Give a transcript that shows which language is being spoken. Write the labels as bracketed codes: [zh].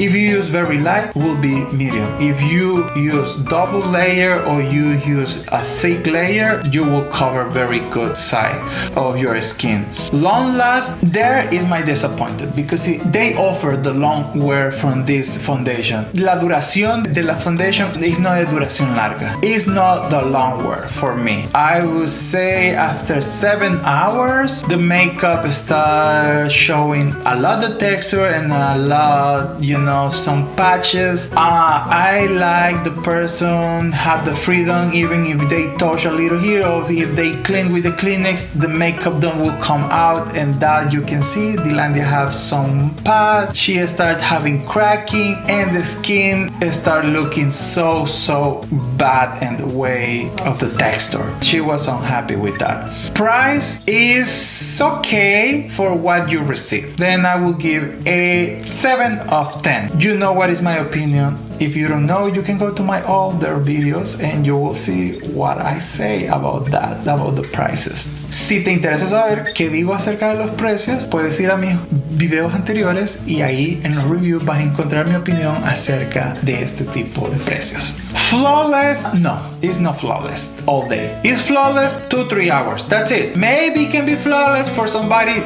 [en] If you use very light, will be medium. If you use double layer or you use a thick layer, you will cover very good side of your skin. Long last, there is my disappointed because they offer the long wear from this foundation. [es] La duración de la foundation [en] is not a [es] duración larga. [en] It's not the long wear for me. I would say after 7 hours, the makeup starts showing a lot of texture and a lot, you know, some patches. I like the person have the freedom, even if they touch a little here or if they clean with the Kleenex, the makeup done will come out, and that you can see. Dylandia have some patch. She start having cracking and the skin start looking so bad and way of the texture. She was unhappy with that. Price is okay for what you receive. Then I will give a 7 of 10. You know what is my opinion. If you don't know, you can go to my older videos and you will see what I say about that, about the prices. [es] Si te interesa saber qué digo acerca de los precios, puedes ir a mis videos anteriores y ahí en los reviews vas a encontrar mi opinión acerca de este tipo de precios. [en] Flawless? No, it's not flawless all day. It's flawless 2-3 hours. That's it. Maybe it can be flawless for somebody.